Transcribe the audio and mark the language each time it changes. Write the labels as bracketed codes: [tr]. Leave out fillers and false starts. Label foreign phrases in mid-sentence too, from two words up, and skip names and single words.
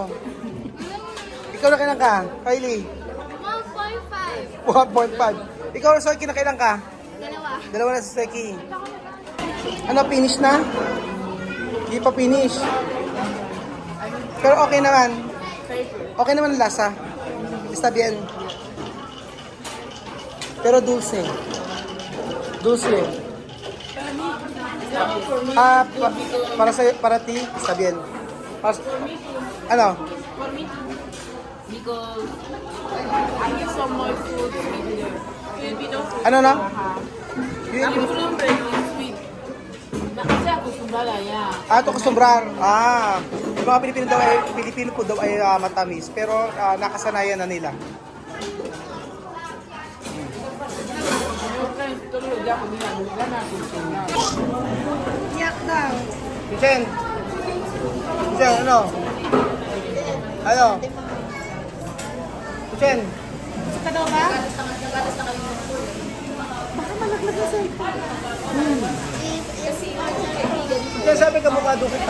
[tl] Ikaw nakailang ka? Kylie? 1.5. 1.5. Ikaw, Soy, kinakailang ka? Dalawa. Dalawa na si Seki. Ano, finish na? Hindi pa finish. Pero okay naman. Okay naman ang lasa. [es] Está bien. Pero dulce. Dulce. Para ti, está bien. [tl] Ano? [en] For me too. Because I eat so much food sweet there. Filipino food. [tl] Ano na? Ang ulam [en] very sweet. [tl] Kasi [es] acostumbrada ya. [tl] Ito kusumbrar. Yung mga Pilipino po daw ay matamis. Pero nakasanayan na nila. [es] Todos los días comida mexicana acostumbrada. [tl] Yak daw. Vincent! Vincent, ano? Ano? Vincent! Gusto ka daw ba? Baka malaglag na sa ito. Vincent, sabi kamukha daw kita.